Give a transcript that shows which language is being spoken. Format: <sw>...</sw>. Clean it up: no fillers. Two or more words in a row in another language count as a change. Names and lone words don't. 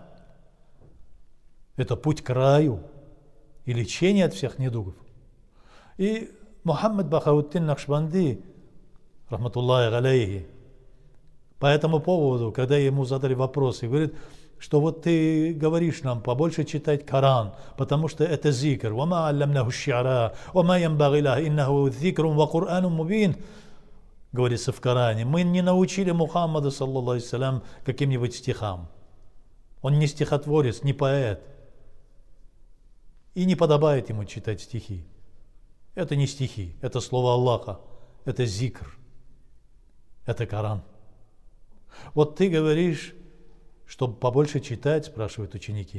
<ru>Это путь к раю и лечение от всех недугов. И Мухаммад Бахауddин Накшбанди,</ru> <ar>رحمة الله عليه,</ar> <ru>по этому поводу, когда ему задали вопрос, и говорит, что вот ты говоришь нам побольше читать Коран, потому что это зикр.</ru> <ar>«وما علمناه الشعر وما ينبغي له إنه ذكر وقرآن مبين»,</ar> <ru>говорится в Коране. Мы не научили Мухаммада,</ru> <ar>صلى الله عليه وسلم,</ar> <ru>каким-нибудь стихам. Он не стихотворец, не поэт. И не подобает ему читать стихи. Это не стихи, это слово Аллаха, это зикр, это Коран. Вот ты говоришь, чтобы побольше читать, спрашивают ученики.</ru>